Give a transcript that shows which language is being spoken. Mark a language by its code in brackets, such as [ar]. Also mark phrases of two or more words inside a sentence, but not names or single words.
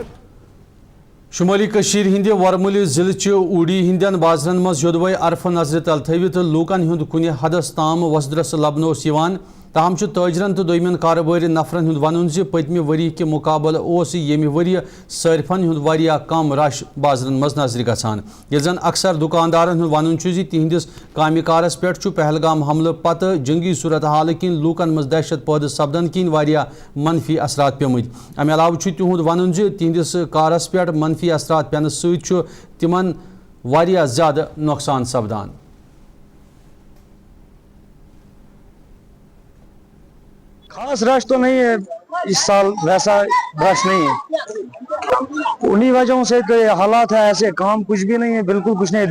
[ks] شمالی کشیر ہندِ ورمُلہِ ضلعچہِ اوٗڑی ہندین بازرن مز یودوے عرفہٕ نظرِ تل تھوِتھ لوٗکن ہُنٛد کُنہِ حدس تام وسدرس لبنہٕ اوس یِوان. تاہم تاجرن تو دویمین کاروباری نفرن ہند ون پتمہ وری کے مقابل یمہ وری صارفن ہند واریاہ کم رش بازرن مز نظر گژھان یل زن اکثر دکاندارن ہند ون تہندس کامہ کارس پہ پہلگام حملہ پتہ جنگی صورتحال کن لوکن مز دہشت پودہ سپدن کن واریاہ منفی اثرات پیمت امہ علاوہ تہد ون تہندس کارس پہ منفی اثرات پینہ ست تمن واریاہ زیادہ نقصان سپدان. [ur] خاص رش تو نہیں ہے اس سال، ویسا رش نہیں ہے، انہی وجہوں سے کہ حالات ہے ایسے، کام کچھ بھی نہیں ہے، بالکل کچھ نہیں ہے.